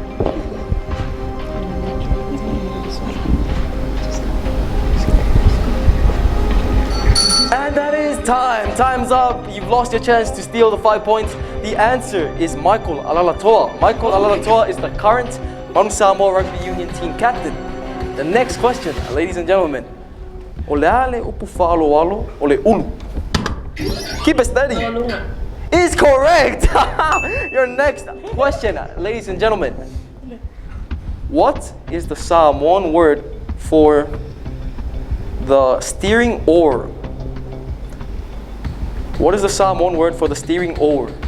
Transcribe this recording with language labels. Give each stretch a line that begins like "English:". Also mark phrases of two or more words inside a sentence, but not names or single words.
English: And that is time. Time's up. You've lost your chance to steal the 5 points. The answer is Michael Alalatoa. Michael Alalatoa is the current Manu Samoa Rugby Union team captain. The next question, ladies and gentlemen.
Samoan: Ole ale upu fa'aloalo ole ulu.
English: Keep it steady. Is correct. Your next question, ladies and gentlemen. What is the Samoan word for the steering oar? What is the Samoan word for the steering oar?